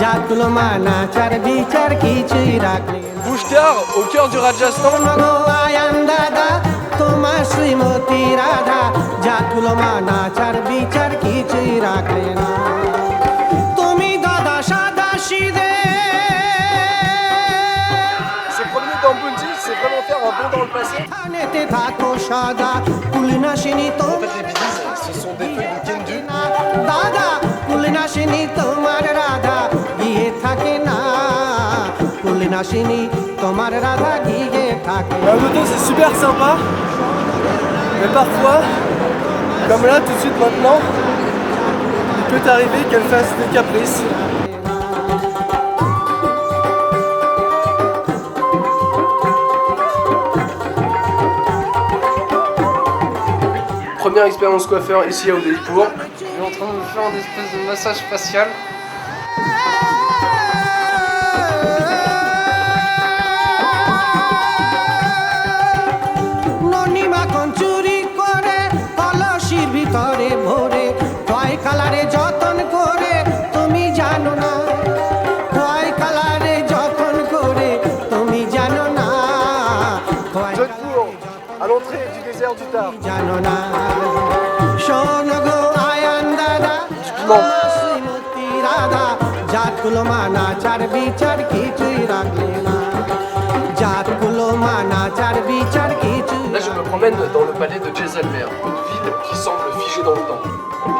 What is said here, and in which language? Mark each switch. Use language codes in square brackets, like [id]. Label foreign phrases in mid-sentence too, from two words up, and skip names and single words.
[bn] জাতগুলো মানাচার বিচার কিছুই রাখলে [fr] Bouche-Car, au cœur du Rajasthan. [bn] আয়ান দাদা তোমার শ্রীমতী রাধা জাতগুলো মানাচার বিচার কিছুই রাখলে না তুমি দাদা সাদা সিদে [fr] Se promener dans Bundy, c'est vraiment faire un bond dans le passé. [bn] থানেতে থাকো সদা কুলনাশিনী [fr] En [bn] তোমার [fr] fait, les bidis, ce sont des feuilles de kendu. [bn] দাদা কুলনাশিনী তোমার রাধা গিয়ে থাকে না কুলনাশিনী তোমার রাধা গিয়ে থাকে [fr] La moto c'est super sympa, mais parfois, comme là tout de suite maintenant, il peut arriver qu'elle fasse des caprices. Première expérience coiffeur ici à Udaipur. Il est en train de me faire une espèce de massage facial. [bn] ননিমাখন চুরি করে কলসির ভিতরে ভরে কয় কালারে যতন করে তুমি জানো না কয় কালারে যতন করে তুমি জানো না কয় [fr] Jodhpur, à l'entrée du désert du Tar. [bn] জানো না শোনো গো আয়ান দাদা শ্রীমতী রাধা জাতগুলো মানাচার বিচার কিছুই রাখলে না জাতগুলো মানাচার বিচার কিছুই [fr] Là, je me promène dans le palais de Jaisalmer, une ville qui semble figée dans le temps.